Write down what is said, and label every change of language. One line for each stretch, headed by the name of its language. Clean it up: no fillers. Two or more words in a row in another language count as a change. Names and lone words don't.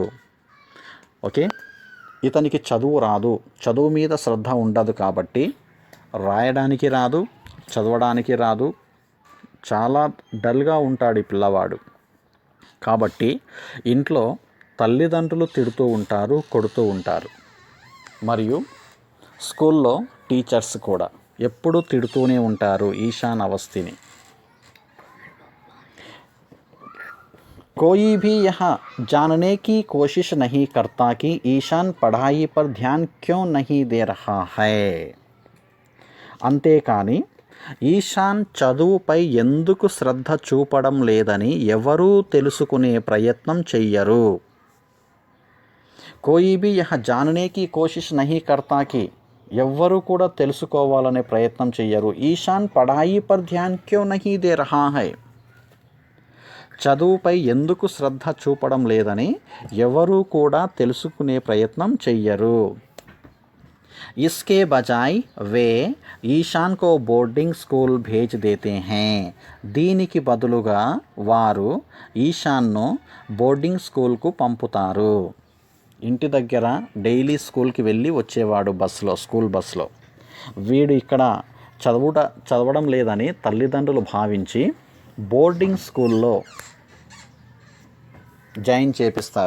Telugu: ఓకే, ఇతనికి చదువు రాదు, చదువు మీద శ్రద్ధ ఉండదు కాబట్టి రాయడానికి రాదు, చదవడానికి రాదు, చాలా డల్గా ఉంటాడు ఈ పిల్లవాడు. కాబట్టి ఇంట్లో తల్లిదండ్రులు తిడుతూ ఉంటారు, కొడుతూ ఉంటారు. మరియు స్కూల్లో టీచర్స్ కూడా ఎప్పుడూ తిడుతూనే ఉంటారు ఈశాన్ అవస్థిని.
Hindi: कोई भी यह जानने की कोशिश नहीं करता कि ईशान पढ़ाई पर ध्यान क्यों नहीं दे रहा है.
Telugu: అంతేకాని ఈశాన్ చదువుపై ఎందుకు శ్రద్ధ చూపడం లేదని ఎవరూ తెలుసుకునే ప్రయత్నం చెయ్యరు.
Hindi: कोई भी यह जानने की कोशिश नहीं करता कि
Telugu: ఎవ్వరూ కూడా తెలుసుకోవాలనే ప్రయత్నం చెయ్యరు.
Hindi: ईशान पढ़ाई पर ध्यान क्यों नहीं दे रहा है,
Telugu: చదువుపై ఎందుకు శ్రద్ధ చూపడం లేదని ఎవరూ కూడా తెలుసుకునే ప్రయత్నం చెయ్యరు.
Hindi: इसके बजाय वे ईशान को
English: boarding school
Hindi: भेज देते हैं.
Telugu: దీనికి బదులుగా వారు ఈశాన్ను
English: boarding school
Telugu: పంపుతారు. ఇంటి దగ్గర
English: daily school
Telugu: వెళ్ళి వచ్చేవాడు బస్సులో,
English: school bus.
Telugu: వీడు ఇక్కడ చదవడం లేదని తల్లిదండ్రులు భావించి
English: boarding school join
Telugu: చేపిస్తారు.